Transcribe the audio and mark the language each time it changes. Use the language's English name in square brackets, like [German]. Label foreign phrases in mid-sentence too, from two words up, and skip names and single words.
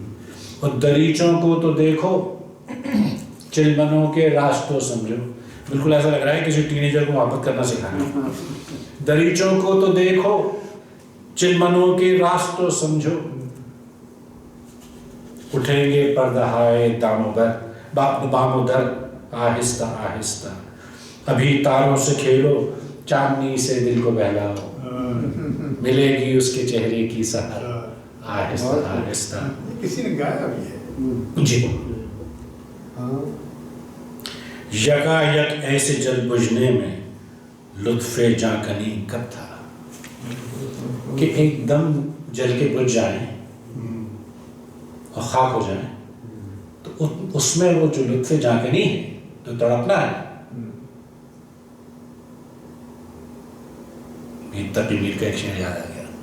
[Urdu] اور دریچوں کو تو دیکھو چلمنوں کے راستوں سمجھو. بالکل ایسا لگ رہا ہے کسی ٹینیجر کو محبت کرنا سکھانا. دریچوں کو تو دیکھو، چلمنوں کے راستوں سمجھو. اٹھیں گے پردہائے دام و بر بام و در آہستہ آہستہ. ابھی تاروں سے کھیلو، چاندنی سے دل کو بہلاؤ. ملے گی اس کے چہرے کی سحر آہستہ آہستہ. کسی نے گایا بھی ہے. جی. یکا یک ایسے جل بجھنے میں لطف جاں کنی کب تھا کہ ایک دم جل کے بجھ جائیں اور خاک ہو جائیں، تو اس میں وہ جو لطف جاں کنی ہے، جو تڑپنا ہے، تقی میر کا ایک شعر یاد آ گیا.